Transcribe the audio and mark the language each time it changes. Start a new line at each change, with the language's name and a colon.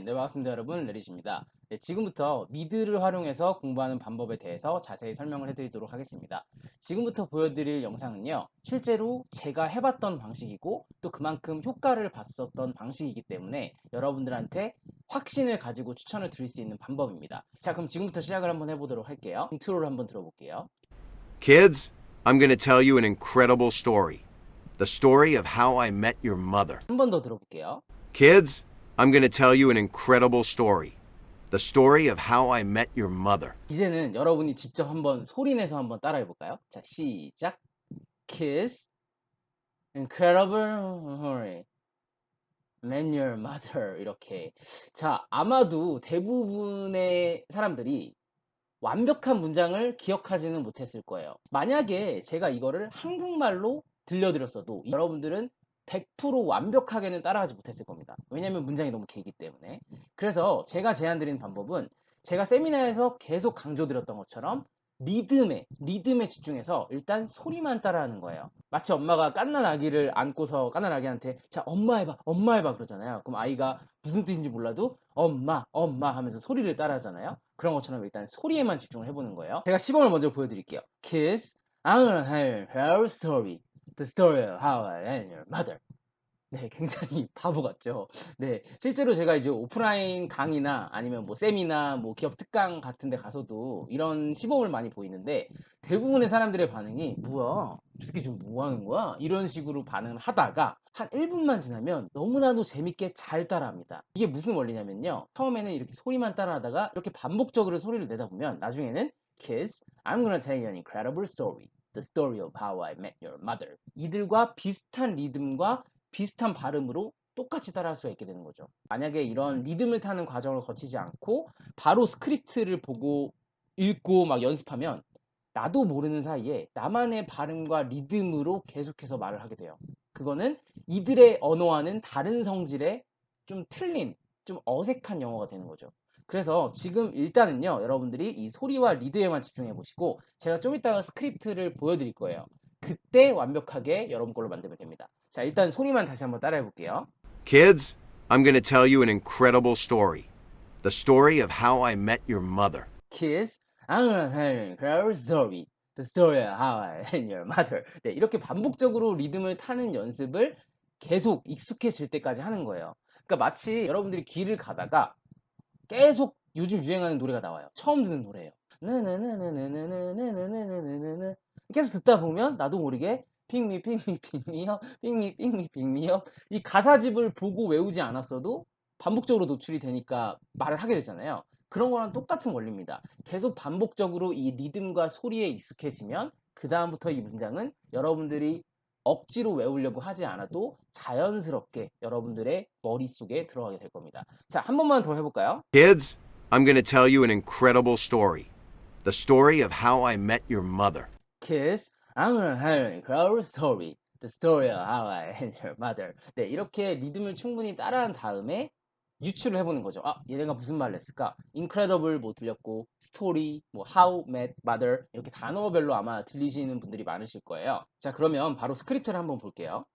Korean: 네, 반갑습니다 여러분, 레리입니다. 네, 지금부터 미드를 활용해서 공부하는 방법에 대해서 자세히 설명을 해드리도록 하겠습니다. 지금부터 보여드릴 영상은요, 실제로 제가 해봤던 방식이고 또 그만큼 효과를 봤었던 방식이기 때문에 여러분들한테 확신을 가지고 추천을 드릴 수 있는 방법입니다. 자, 그럼 지금부터 시작을 한번 해보도록 할게요. 인트로를 한번 들어볼게요.
English: Kids, I'm going to tell you an incredible story. The story of how I met your mother.
Korean: 한 번 더 들어볼게요.
English: Kids, I'm going to tell you an incredible story. The story of how I met your mother.
Korean: 이제는 여러분이 직접 한번 소리내서 한번 따라해볼까요? 자, 시작.
English: Kiss, incredible story. Man your mother
Korean: 이렇게. 자, 아마도 대부분의 사람들이 완벽한 문장을 기억하지는 못했을 거예요. 만약에 제가 이거를 한국말로 들려드렸어도 여러분들은 100% 완벽하게는 따라하지 못했을 겁니다. 왜냐면 문장이 너무 길기 때문에. 그래서 제가 제안드리는 방법은 제가 세미나에서 계속 강조드렸던 것처럼 리듬에 집중해서 일단 소리만 따라하는 거예요. 마치 엄마가 갓난 아기를 안고서 갓난 아기한테 자, 엄마 해봐 그러잖아요. 그럼 아이가 무슨 뜻인지 몰라도 엄마 하면서 소리를 따라하잖아요. 그런 것처럼 일단 소리에만 집중을 해보는 거예요. 제가 시범을 먼저 보여드릴게요.
English: Kids, I'm gonna tell you a story. The story of how I met your mother.
Korean: 네, 굉장히 바보 같죠. 네, 실제로 제가 이제 오프라인 강의나 아니면 뭐 세미나 뭐 기업 특강 같은 데 가서도 이런 시범을 많이 보이는데 대부분의 사람들의 반응이 뭐야? 저 새끼 지금 뭐 하는 거야? 이런 식으로 반응을 하다가 한 1분만 지나면 너무나도 재밌게 잘 따라합니다. 이게 무슨 원리냐면요. 처음에는 이렇게 소리만 따라하다가 이렇게 반복적으로 소리를 내다 보면 나중에는
English: Kids, I'm gonna tell you an incredible story. The story of how I met your mother.
Korean: 이들과 비슷한 리듬과 비슷한 발음으로 똑같이 따라할 수가 있게 되는 거죠. 만약에 이런 리듬을 타는 과정을 거치지 않고 바로 스크립트를 보고 읽고 막 연습하면 나도 모르는 사이에 나만의 발음과 리듬으로 계속해서 말을 하게 돼요. 그거는 이들의 언어와는 다른 성질의 좀 틀린, 좀 어색한 영어가 되는 거죠. 그래서 지금 일단은요, 여러분들이 이 소리와 리드에만 집중해 보시고 제가 좀 이따가 스크립트를 보여드릴 거예요. 그때 완벽하게 여러분 걸로 만들면 됩니다. 자, 일단 소리만 다시 한번 따라해 볼게요.
English: Kids, I'm going to tell you an incredible story. The story of how I met your mother. Kids, I'm gonna tell you a incredible story. The story of how I met your mother.
Korean: 네, 이렇게 반복적으로 리듬을 타는 연습을 계속 익숙해질 때까지 하는 거예요. 그러니까 마치 여러분들이 길을 가다가 계속 요즘 유행하는 노래가 나와요. 처음 듣는 노래예요. 나나나나나나나나나나나나나나 계속 듣다 보면 나도 모르게 핑미 핑미 핑미요 핑미 핑미 핑미요 이 가사집을 보고 외우지 않았어도 반복적으로 노출이 되니까 말을 하게 되잖아요. 그런 거랑 똑같은 원리입니다. 계속 반복적으로 이 리듬과 소리에 익숙해지면 그 다음부터 이 문장은 여러분들이 억지로 외우려고 하지 않아도 자연스럽게 여러분들의 머릿속에 들어가게 될 겁니다. 자, 한 번만 더 해볼까요?
English: Kids, I'm going to tell you an incredible story. The story of how I met your mother. Kids, I'm gonna tell you a incredible story. The story of how I met your mother.
Korean: 네, 이렇게 리듬을 충분히 따라한 다음에 유추를 해보는 거죠. 아, 얘네가 무슨 말을 했을까? incredible 뭐 들렸고, story, 뭐
English: how met mother
Korean: 이렇게 단어별로 아마 들리시는 분들이 많으실 거예요. 자, 그러면 바로 스크립트를 한번 볼게요.